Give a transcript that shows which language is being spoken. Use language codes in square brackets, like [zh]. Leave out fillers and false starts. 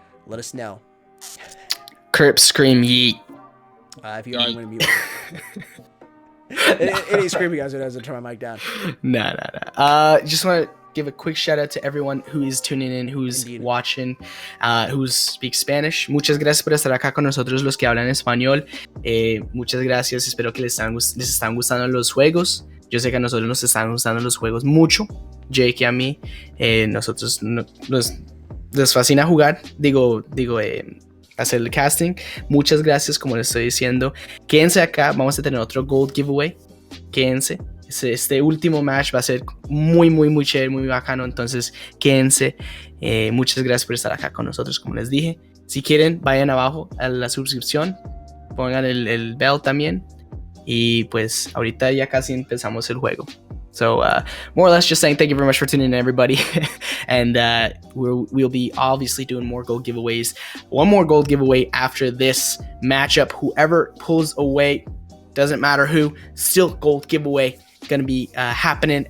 [en] Let us know. Crip scream yeet. If you are, I'm going to mute. Any screaming guys doesn't turn my mic down. Nah. Just want to give a quick shout out to everyone who is tuning in, who's watching, who speaks Spanish. [es] Muchas gracias por estar acá con nosotros los que hablan español. Muchas gracias. Espero que les están gustando los juegos. Yo sé que a nosotros nos están gustando los juegos mucho. Jake y a mí, nosotros nos fascina jugar. Digo, hacer el casting. Muchas gracias, como les estoy diciendo. Quédense acá, vamos a tener otro Gold Giveaway. Quédense. Este último match va a ser muy chévere, muy bacano. Entonces, quédense. Muchas gracias por estar acá con nosotros, como les dije. Si quieren, vayan abajo a la suscripción. Pongan el bell también. Y pues, ahorita ya casi empezamos el juego. [en] So, more or less just saying thank you very much for tuning in, everybody. And we'll be obviously doing more gold giveaways. One more gold giveaway after this matchup. Whoever pulls away, doesn't matter who, still gold giveaway going to be happening.